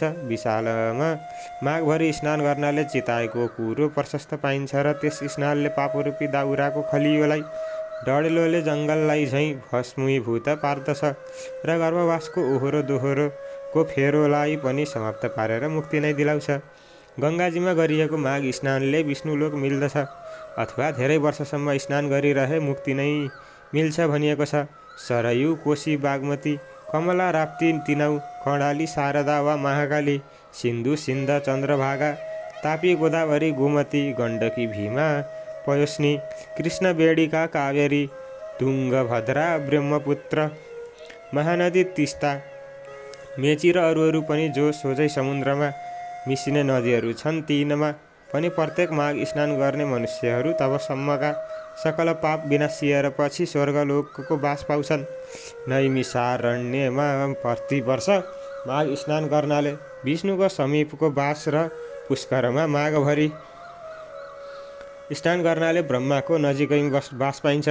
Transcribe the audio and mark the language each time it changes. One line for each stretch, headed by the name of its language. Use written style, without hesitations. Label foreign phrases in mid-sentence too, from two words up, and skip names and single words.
Nepali: विशालमा माघभरि स्नान गर्नाले चिताएको कुरो प्रशस्त पाइन्छ र त्यस स्नानले पापरूपी दाउराको खलियोलाई डढेलोले जङ्गललाई झैँ भस्मीभूत पार्दछ र गर्भवासको ओहोरो दोहोरोको फेरोलाई पनि समाप्त पारेर मुक्ति नै दिलाउँछ। गङ्गाजीमा गरिएको माघ स्नानले विष्णुलोक मिल्दछ, अथवा धेरै वर्षसम्म स्नान गरिरहे मुक्ति नै मिल्छ भनिएको छ। सरयू, कोशी, बागमती, कमला, राप्ती, तिनाउ, कर्णाली, शारदा वा महाकाली, सिन्धु, सिन्ध, चन्द्रभागा, तापी, गोदावरी, गोमती, गण्डकी, भीमा, पयोस्नी, कृष्ण, बेडिका, कावेरी, तुङ्गभद्रा, ब्रह्मपुत्र, महानदी, तिस्ता, मेची र अरू पनि जो सोझै समुद्रमा मिसिने नदीहरू छन्, तिनमा पनि प्रत्येक माघ स्नान गर्ने मनुष्यहरू तबसम्मका सकल पाप विनाशिएर पछि स्वर्गलोकको बास पाउँछन्। नैमिषारण्यमा प्रतिवर्ष माघ स्नान गर्नाले विष्णुको समीपको बास र पुष्करमा माघभरि स्नान गर्नाले ब्रह्माको नजिकै बास पाइन्छ।